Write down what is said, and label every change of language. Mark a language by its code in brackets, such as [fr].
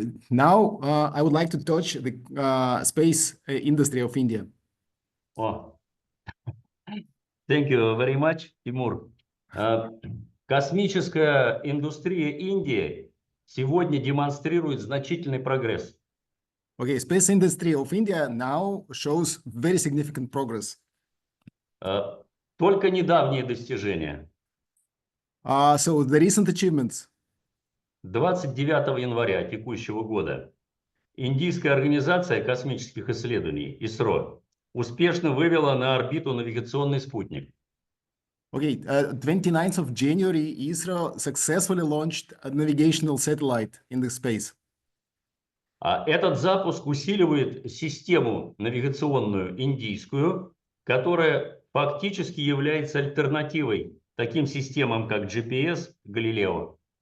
[en] Now I would like to touch the space industry of India. Oh. Thank you very much, Тимур. [ru] Космическая индустрия Индии сегодня демонстрирует значительный прогресс. [en] Okay, space industry of India now shows very significant progress. [ru] Только недавние достижения. [en] So the recent achievements. [ru] 29 января текущего года Индийская организация космических исследований, ИСРО, успешно вывела на орбиту навигационный спутник. [en] Okay, 29th of January, ISRO successfully launched a navigational satellite in the space. [ru] Этот запуск усиливает систему навигационную индийскую, которая фактически является альтернативой таким системам, как GPS, Галилео.